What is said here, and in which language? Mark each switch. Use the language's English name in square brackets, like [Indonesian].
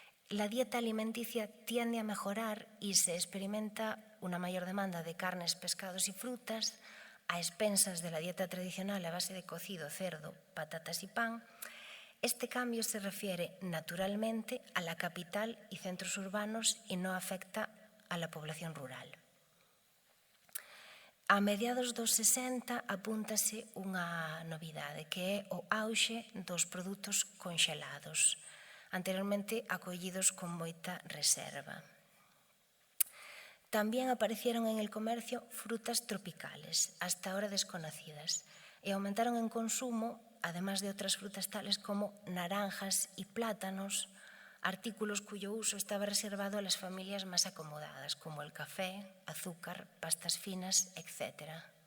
[Spanish] La dieta alimenticia tiende a mejorar y se experimenta una mayor demanda de carnes, pescados y frutas a expensas de la dieta tradicional a base de cocido, cerdo, patatas y pan. Este cambio se refiere naturalmente a la capital y centros urbanos y no afecta a la población rural. [Galician] A mediados dos 60 apúntase unha novidade que é o auxe dos produtos conxelados, anteriormente acollidos con moita reserva. [Spanish] También aparecieron en el comercio frutas tropicales, hasta ahora desconocidas, y aumentaron en consumo, además de otras frutas tales como naranjas y plátanos, artículos cuyo uso estaba reservado a las familias más acomodadas, como el café, azúcar, pastas finas, etc.